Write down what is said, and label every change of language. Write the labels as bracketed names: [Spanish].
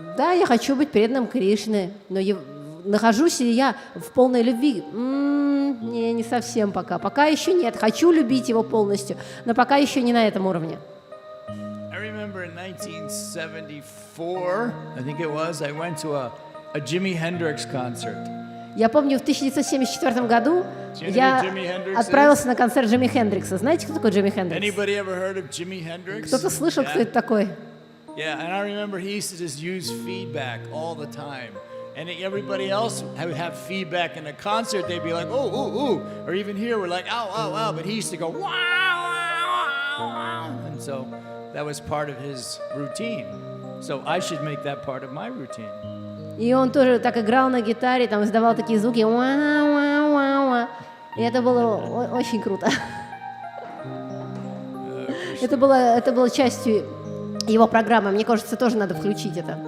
[Russian] Да, я хочу быть преданным Кришне, но нахожусь ли я в полной любви? Не совсем пока. Пока еще нет. Хочу любить его полностью, но пока еще не на этом уровне. [English] I remember in 1974, I think it was, I went to a Jimi Hendrix concert. [Russian] Я помню, в 1974 году я отправился на концерт Джимми Хендрикса. Знаете, кто такой Джимми Хендрикс? Кто-то слышал, кто это такой? [English] Yeah, and I remember he used to just use feedback all the time. And everybody else would have feedback in a concert. They'd be like, oh, ooh, ooh. Or even here, we're like, ow, ow, ow. But he used to go, wow, wow, wow. And so that was part of his routine. So I should make that part of my routine. [Russian] И он тоже так играл на гитаре, там издавал такие звуки. Уа-уа-уа-уа. И это было очень круто. Это было частью его программы. Мне кажется, тоже надо включить это.